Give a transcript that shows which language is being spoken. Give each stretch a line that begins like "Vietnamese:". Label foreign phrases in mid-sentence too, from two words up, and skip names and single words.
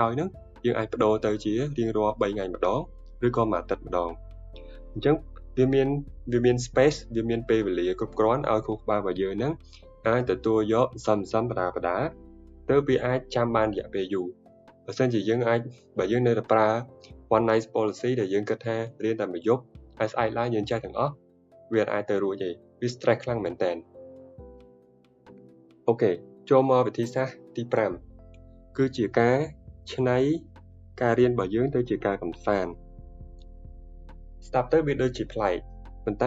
Khmer: ហើយហ្នឹងយើងអាចបដូរទៅជារៀងរាល់3ថ្ងៃម្ដងឬក៏មួយអាទិត្យម្ដងអញ្ចឹងវាមាន space វាមានពេលវេលាគ្រប់គ្រាន់ឲ្យគូក្បាលរបស់យើងហ្នឹងអាចទទួលយកសំបដាទៅវាអាចចាំបានរយៈពេលយូរបើសិនជាបើយើងនៅតែប្រើ
English: one night policy
Khmer: ដែលយើងគិតថារៀនតែមួយយប់ហើយស្អែកឡើងយើងចេះទាំងអស់វាអាចទៅរួចទេវា stress ខ្លាំងមែនតើ អូខេចូលមកវិធីសាស្ត្រទី5គឺជាការច្នៃការរៀនរបស់យើងទៅជាការកម្សាន្តស្ដាប់ទៅវាដូចជាប្លែកប៉ុន្តែ